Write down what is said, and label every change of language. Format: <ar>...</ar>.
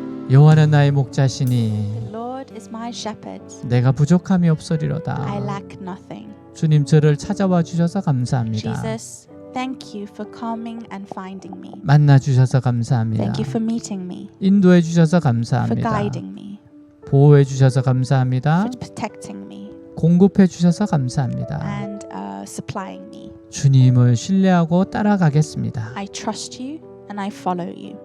<ko>여호와는 나의 목자시니</ko> <en>The Lord is my shepherd.</en> <ko>내가 부족함이</ko> <en>I</en> <ko>없으리로다.</ko> <en>lack nothing.</en> <ko>주님 저를 찾아와 주셔서 감사합니다.</ko> <en>Jesus, thank you for coming and finding me.</en> <ko>만나 주셔서 감사합니다.</ko> <en>Thank you for meeting me,</en> <ko>인도해 주셔서</ko> <en>for</en> <ko>감사합니다.</ko> <en>guiding me,</en> <ko>보호해 주셔서 감사합니다.</ko> <en>for protecting me,</en> <ko>공급해 주셔서 감사합니다.</ko> <en>and supplying me.</en> <ko>주님을 신뢰하고 따라가겠습니다.</ko> <en>I trust you and I follow you.</en>